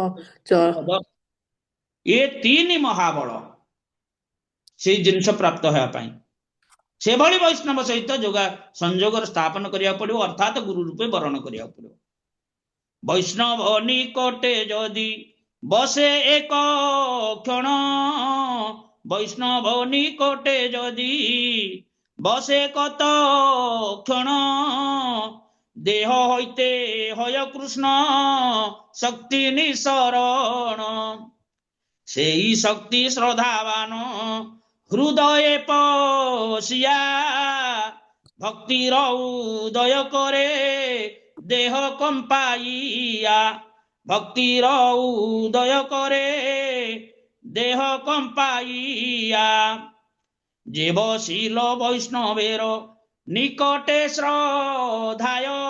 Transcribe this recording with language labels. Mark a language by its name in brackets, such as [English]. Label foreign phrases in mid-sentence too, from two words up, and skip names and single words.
[Odia] ଏ ତିନି ମହାବଳ ସେଇ ଜିନିଷ ପ୍ରାପ୍ତ ହେବା ପାଇଁ ସେଭଳି ବୈଷ୍ଣବ ସହିତ ସଂଯୋଗର ସ୍ଥାପନ କରିବାକୁ ପଡିବ, ଅର୍ଥାତ ଗୁରୁ ରୂପେ ବରଣ କରିବାକୁ ପଡିବ। ବୈଷ୍ଣବ ନିକଟେ ଯଦି ବସେ ଏକ କ୍ଷଣ, ବୈଷ୍ଣବ ନିକଟେ ଯଦି ବସେ କତ କ୍ଷଣ, [Bangla] ଦେହ হইতে হয় কৃষ্ণ শক্তি নিঃসরণ, সেই শক্তি শ্রদ্ধাবান হৃদয়ে পশিয়া, ভক্তির উদয় করে দেহ কম্পাইয়া, ভক্তির উদয় করে দেহ কম্পাইয়া, যে বসিল বৈষ্ণবের নিকটে শ্রদ্ধায়,